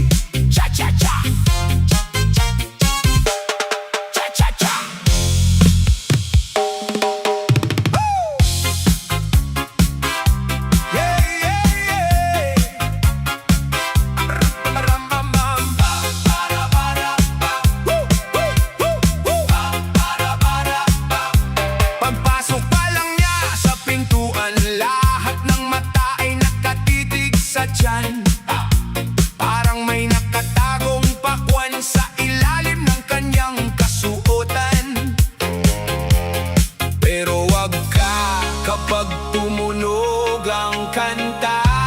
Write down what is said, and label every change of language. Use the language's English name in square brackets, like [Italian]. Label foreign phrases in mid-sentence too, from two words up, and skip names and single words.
[Filipino] Cha-cha-cha, cha-cha-cha. Yeah, yeah, yeah. Ram-ram-ram-ram. Ba-ba-da-ba-da-ba. Woo, woo, woo, woo. Ba-ba-da-ba-da-ba. Pagpasok pa lang niya sa pintuan, lahat ng mata ay nakatitig sa tiyan. Parang may nakatagong pakwan sa ilalim ng kanyang kasuotan. Pero wag ka kapag tumunog ang kanta.